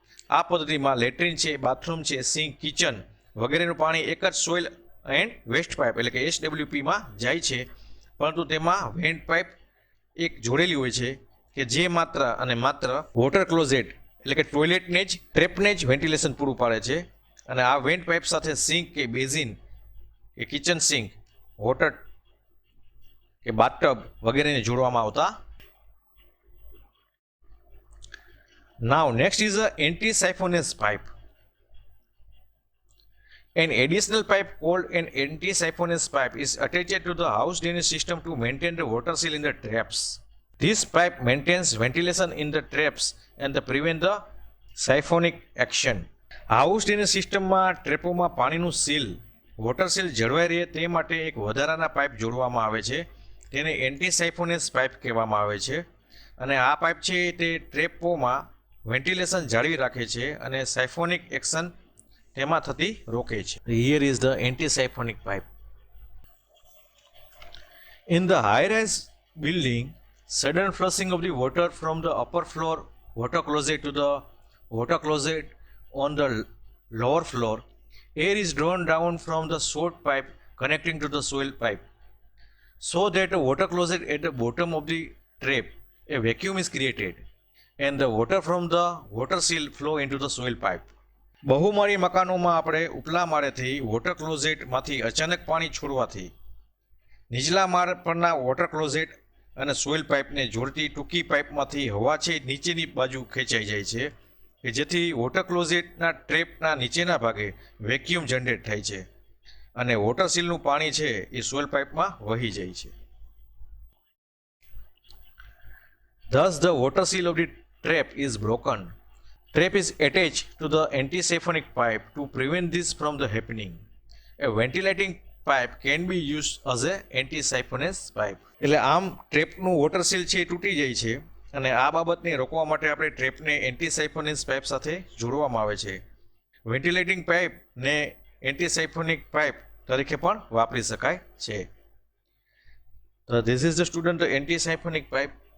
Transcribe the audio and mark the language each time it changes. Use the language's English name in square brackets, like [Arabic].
[Gujarati] આ પદ્ધતિમાં લેટ્રિન છે, બાથરૂમ છે, સિંક, કિચન વગેરેનું પાણી એક જ સોઇલ એન્ડ વેસ્ટ પાઇપ એટલે કે SWPમાં જાય છે, પરંતુ તેમાં વેન્ટ પાઇપ એક જોડેલી હોય છે કે જે માત્ર અને માત્ર વોટર ક્લોઝેટ એટલે કે ટોયલેટને જ ટ્રેપને જ વેન્ટિલેશન પૂરું પાડે છે અને આ વેન્ટ પાઇપ સાથે સિંક કે બેઝિન કે કિચન સિંક, વોટર કે બાથટબ વગેરેને જોડવામાં આવતા. [English] Now next is a anti-siphonous pipe. An additional pipe called an anti-siphonous pipe is attached to the house drainage system to maintain the water seal in the traps. This pipe maintains ventilation in the traps and prevent the siphonic action. [Gujarati] House drainage સિસ્ટમમાં ટ્રેપોમાં પાણીનું seal, water seal જળવાઈ રહે તે માટે એક વધારાના pipe જોડવામાં આવે છે. તેને એન્ટી-સાઇફોનસ પાઇપ કહેવામાં આવે છે અને આ પાઇપ છે તે ટ્રેપોમાં વેન્ટિલેશન જાળવી રાખે છે અને સાયફોનિક એક્શન તેમાં થતી રોકે છે. [English] Here is the anti siphonic pipe. In the high-rise building, sudden flushing of the water from the upper floor water closet to the water closet on the lower floor, air is drawn down from the short pipe connecting to the soil pipe, so that the water closet at the bottom of the trap, a vacuum is created and the water from the water seal flow into the soil pipe. [Gujarati] બહુમાળી મકાનોમાં આપણે ઉપલા માળેથી water ક્લોઝેટમાંથી અચાનક પાણી છોડવાથી નીચલા માળ પરના water closet અને soil પાઇપને જોડતી ટૂંકી પાઇપમાંથી હવા છે નીચેની બાજુ ખેંચાઈ જાય છે કે જેથી વોટર ક્લોઝેટના ટ્રેપના નીચેના ભાગે વેક્યુમ જનરેટ થાય છે અને વોટર સીલનું પાણી છે એ સોઇલ પાઇપમાં વહી જાય છે. [English] Thus the water seal of the trap is broken. Trap is attached to the anti-siphonic pipe to prevent this from the happening. A ventilating pipe can be used as a anti-siphonous pipe. [Gujarati] એટલે આમ ટ્રેપનું water seal છે એ તૂટી જાય છે અને આ બાબતને રોકવા માટે આપણે ટ્રેપને એન્ટી-સાઇફોનસ પાઇપ સાથે જોડવામાં આવે છે. વેન્ટિલેટિંગ પાઇપ ને એન્ટી-સાઇફોનિક પાઇપ તરીકે પણ વાપરી શકાય છે. [English] તો this is the student anti siphonic pipe.